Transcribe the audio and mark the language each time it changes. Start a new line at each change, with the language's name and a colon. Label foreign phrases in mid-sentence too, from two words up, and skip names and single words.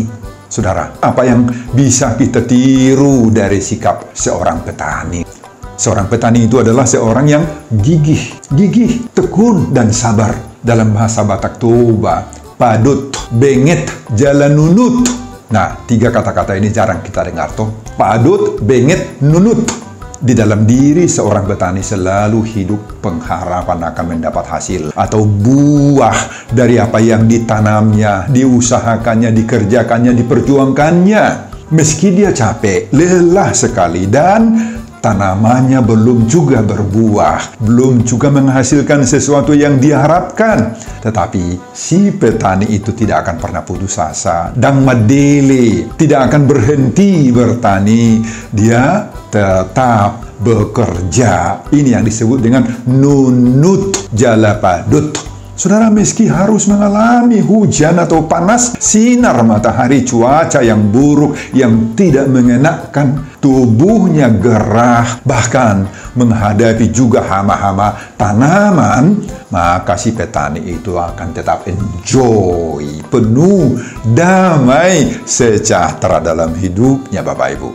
Indonesian: Saudara, apa yang bisa kita tiru dari sikap seorang petani? Seorang petani itu adalah seorang yang gigih, tekun, dan sabar. Dalam bahasa Batak Toba,
Batak Toba: padut, benget, jalan nunut.
Indonesian: Nah, 3 kata-kata ini jarang kita dengar toh.
Batak Toba: Padut, benget, nunut.
Indonesian: Di dalam diri seorang petani selalu hidup pengharapan akan mendapat hasil atau buah dari apa yang ditanamnya, diusahakannya, dikerjakannya, diperjuangkannya. Meski dia capek, lelah sekali, dan tanamannya belum juga berbuah, belum juga menghasilkan sesuatu yang diharapkan, tetapi si petani itu tidak akan pernah putus asa dan madele, tidak akan berhenti bertani. Dia tetap bekerja. Ini yang disebut dengan
Batak Toba: nunut jala padut.
Indonesian: Saudara, meski harus mengalami hujan atau panas, sinar matahari, cuaca yang buruk, yang tidak mengenakan, tubuhnya gerah, bahkan menghadapi juga hama-hama tanaman, maka si petani itu akan tetap enjoy, penuh damai, sejahtera dalam hidupnya, Bapak Ibu.